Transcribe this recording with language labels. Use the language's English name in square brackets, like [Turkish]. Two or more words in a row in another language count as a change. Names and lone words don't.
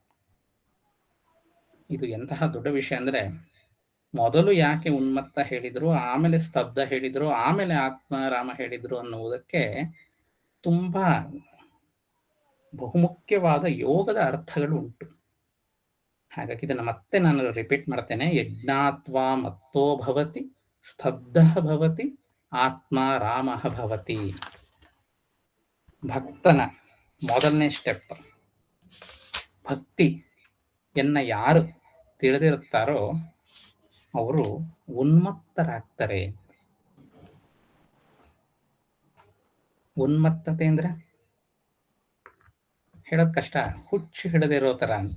[Kannada] ಇದು ಎಂತಹ ದೊಡ್ಡ ವಿಷಯ ಅಂದ್ರೆ, ಮೊದಲು ಯಾಕೆ ಉನ್ಮತ್ತ ಹೇಳಿದ್ರು, ಆಮೇಲೆ ಸ್ತಬ್ಧ ಹೇಳಿದ್ರು, ಆಮೇಲೆ ಆತ್ಮ ರಾಮ ಹೇಳಿದ್ರು ಅನ್ನುವುದಕ್ಕೆ ತುಂಬಾ ಬಹುಮುಖ್ಯವಾದ ಯೋಗದ ಅರ್ಥಗಳು ಉಂಟು. ಹಾಗಾಗಿ ಇದನ್ನು ಮತ್ತೆ ನಾನು ರಿಪೀಟ್ ಮಾಡ್ತೇನೆ. [Sanskrit] ಯಜ್ಞಾತ್ವಾ ಮತ್ತೋ ಭವತಿ ಸ್ತಬ್ಧ ಭವತಿ ಆತ್ಮ ರಾಮ ಭವತಿ. [Kannada] ಭಕ್ತನ ಮೊದಲನೇ ಸ್ಟೆಪ್. ಭಕ್ತಿಯನ್ನ ಯಾರು ತಿಳಿದಿರುತ್ತಾರೋ ಅವರು ಉನ್ಮತ್ತರಾಗ್ತಾರೆ. ಉನ್ಮತ್ತತೆ ಅಂದ್ರೆ ಹೇಳೋದ್ ಕಷ್ಟ, ಹುಚ್ಚು ಹಿಡದಿರೋ ತರ ಅಂತ.